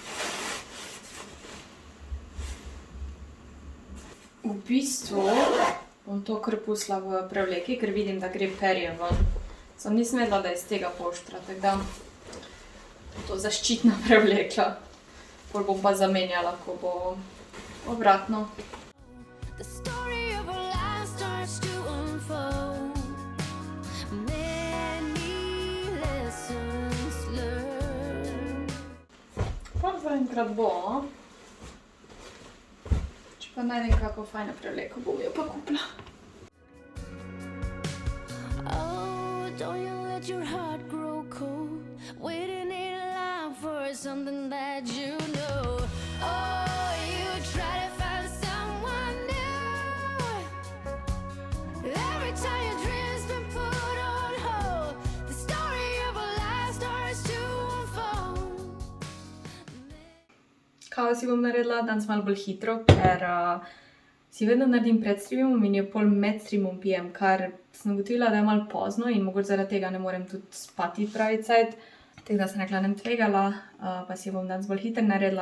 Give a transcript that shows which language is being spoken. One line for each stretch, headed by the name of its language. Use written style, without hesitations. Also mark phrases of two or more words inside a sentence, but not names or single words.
Slovenian: V bistvu Bom to kar pustila v prevleki, ker vidim, da gre perje ven. Sem nisem vedela, da je iz tega poštra, tako da bom to zaščitno prevlekla. Pol bom pa zamenjala, ko bo obratno.
English: The story of our life starts to unfold. Many lessons learned.
Slovenian: Pa zaenkrat bo. Če pa najdem kako fajno prevleko, bom jo pa kupila.
English: Oh, don't you let your heart grow cold, waiting in line for something that you know. Oh, you try to find someone new. Every time your dreams been put on hold, the story of a life starts to unfold.
Slovenian: Kavo si bom naredila danes malo bolj hitro, ker si vedno naredim pred streamom in jo pol med streamom pijem, kar sem ugotovila, da je malo pozno in mogoče zaradi tega ne morem tudi spati pravi cajt. Tako da sem rekla, ne bom tvegala, pa si jo bom danes bolj hitro naredila.